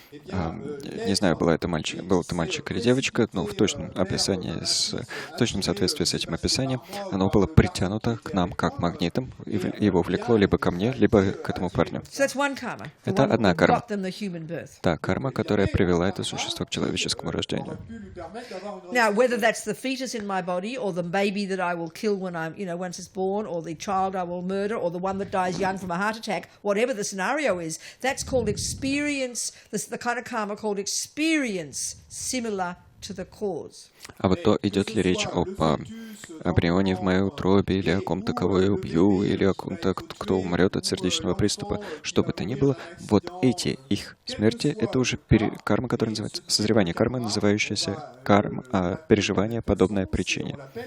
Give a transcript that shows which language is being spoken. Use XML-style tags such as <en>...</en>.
<ru>Не знаю, был это мальчик или девочка, но в точном описании, в точном соответствии с этим описанием, оно было притянуто к нам как магнитом, и его влекло либо ко мне, либо к этому парню. Это одна карма. Та карма, которая привела это существо к человеческому рождению.</ru> <en>Now, whether that's the fetus in my body, or the baby that I will kill when I'm, once it's born, or the child I will murder, or the one that dies young from a heart attack, whatever the scenario is, that's called experience, the kind of karma called experience similar to the cause.</en> <ru>А вот то, идет ли речь об эмбрионе в моей утробе, или о ком-то, кого я убью, или о ком-то, кто умрет от сердечного приступа, что бы то ни было, вот эти их смерти, это уже карма, которая называется созревание кармы, называющаяся переживание, подобное причине.</ru>